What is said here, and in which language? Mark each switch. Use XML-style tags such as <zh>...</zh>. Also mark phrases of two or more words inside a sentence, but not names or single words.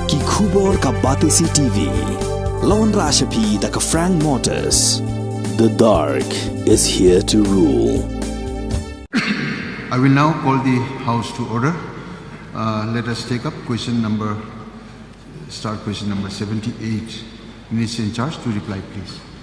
<kha>Khubor ka Batesi TV. Lawan Rashapi da ka Frank Motors.</kha> <en>The dark is here to rule. I will now call the House to order. Let us take up start question number 78. Minister in charge to reply, please.</en>